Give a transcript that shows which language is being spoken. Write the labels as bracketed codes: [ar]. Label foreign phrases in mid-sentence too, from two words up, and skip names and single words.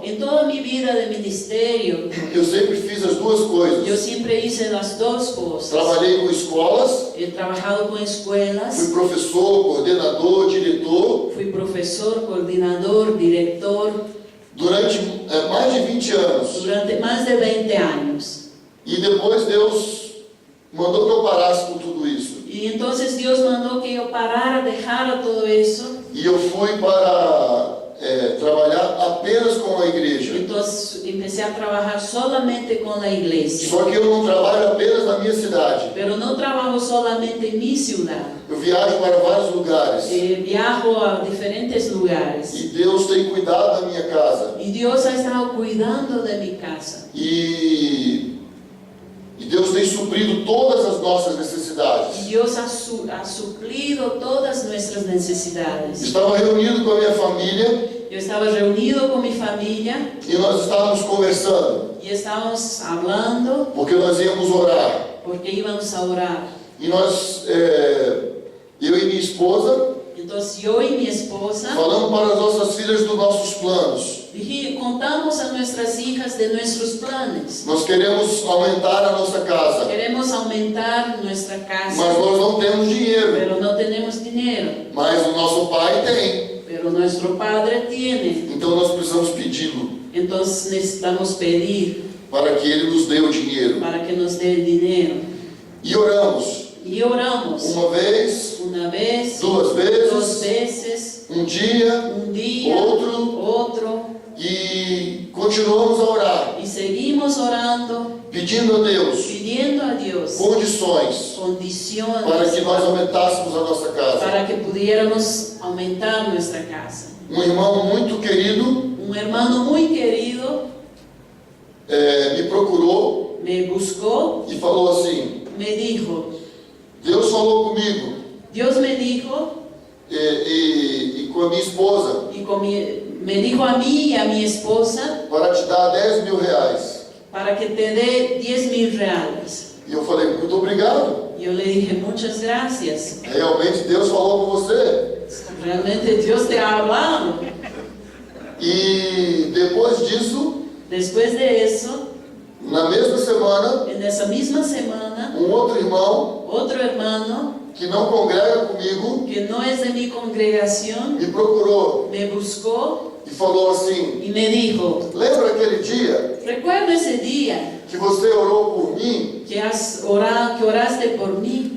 [es] En toda mi vida de ministerio, [pt] eu sempre fiz as duas [es] yo [pt] coisas. [es] siempre hice las dos cosas. [pt] Trabalhei com escolas, [es] He trabajado con fui escuelas, [pt] professor, coordenador, diretor, [es] fui profesor, coordinador, director [pt] durante mais de 20 anos. [es] durante más de 20 años. [pt] E depois Deus mandou que eu parasse com tudo isso. [es] Y entonces Dios mandó que yo parara, dejara todo eso. [pt] E eu fui para trabalhar apenas com a igreja. [es] Entonces empecé a trabajar solamente con la iglesia. [pt] Só que eu não trabalho apenas na minha cidade. [es] Pero no trabajo solamente en mi ciudad. [pt] Eu viajo para vários lugares. [es] Viajo a diferentes lugares. [pt] E Deus tem cuidado da minha casa. [es] Y Dios ha estado cuidando de mi casa. [pt] E Deus tem suprido todas as nossas [es] Y [pt] necessidades. [es] Dios ha suplido todas nuestras necesidades. [pt] Estava reunido com a minha família [es] Yo estaba reunido con mi familia [pt] e nós estávamos conversando, [es] y estábamos hablando [pt] porque nós íamos orar. [es] porque íbamos a orar. [pt] E nós, eu e minha esposa, [es] Entonces yo y mi esposa [pt] falamos para as nossas filhas dos nossos planos. [es] contamos a nuestras hijas de nuestros planes. [pt] Nós queremos aumentar a nossa casa, [es] Queremos aumentar nuestra [pt] mas [es] casa, [pt] nós não temos dinheiro. [es] pero no tenemos dinero. [pt] Mas o nosso pai tem. [es] Pero nuestro Padre tiene. [pt] Então nós precisamos pedi-lo [es] Entonces necesitamos pedir [pt] para que ele nos dê o dinheiro. [es] para que nos dé el dinero. [pt] E oramos. [es] y oramos [pt] uma vez, [es] una vez, [pt] duas [es] dos [pt] vezes, [es] veces, [pt] um dia, [es] un día, [pt] outro, [es] otro, [pt] e continuamos a orar, [es] y seguimos orando, [pt] pedindo a Deus [es] pidiendo a Dios [pt] condições [es] condiciones [pt] para que nós aumentássemos a nossa casa. [es] para que pudiéramos aumentar nuestra casa. [pt] Um irmão muito querido [es] Un hermano muy querido [pt] me procurou [es] me buscó, [pt] e falou assim: [es] me dijo, [pt] Deus falou comigo [es] Dios me dijo, [pt] e com a minha esposa [es] me dijo a mí y a mi esposa [pt] para te dar 10 mil reais. [es] para que te dé 10,000 reales. [pt] E eu falei: muito obrigado. [es] Yo le dije, muchas gracias. [pt] Realmente Deus falou com você. [es] Realmente Dios te ha hablado. [pt] E depois disso, [es] Después de eso, [pt] na mesma semana, [es] en esa misma semana, [pt] um outro irmão [es] otro hermano [pt] que não congrega comigo [es] que no es de mi congregación [pt] me procurou [es] me buscó [pt] e falou assim: [es] y me dijo, [pt] lembra aquele dia [es] recuerda ese día [pt] que você orou por mim [es] que oraste por mí